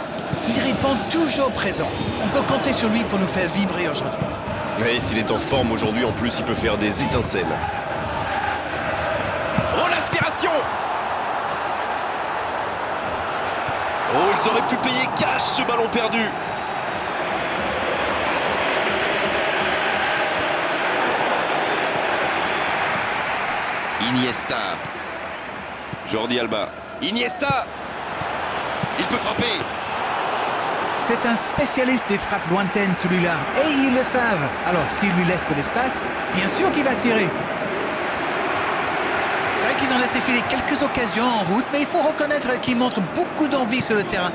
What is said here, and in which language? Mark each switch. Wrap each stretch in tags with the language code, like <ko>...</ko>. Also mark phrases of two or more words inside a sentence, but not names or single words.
<fr>Il répond toujours présent. On peut compter sur lui pour nous faire vibrer aujourd'hui. Oui, s'il est en forme aujourd'hui, en plus, il peut faire des étincelles. Oh, l'aspiration! Oh, ils auraient pu payer cash ce ballon perdu. Iniesta. Jordi Alba. Iniesta. Il peut frapper. C'est un spécialiste des frappes lointaines, celui-là. Et ils le savent. Alors, s'il lui laisse de l'espace, bien sûr qu'il va tirer. C'est vrai qu'ils ont laissé filer quelques occasions en route, mais il faut reconnaître qu'ils montrent beaucoup d'envie sur le terrain.</fr>